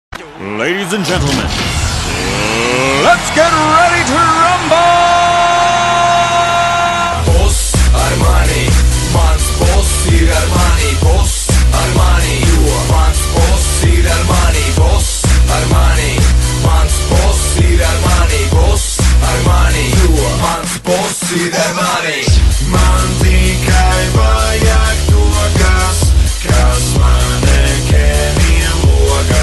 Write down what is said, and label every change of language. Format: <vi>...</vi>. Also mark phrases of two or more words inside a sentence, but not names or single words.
<en>Ladies and gentlemen, let's get ready to rumble!</en> <lv>Boss Armani, mans boss ir Armani, boss Armani, jo mans boss ir Armani, boss Armani, mans boss ir Armani, boss Armani, jo mans boss ir Armani. Man tikai vajag to, kas man nekeniem logā.</lv>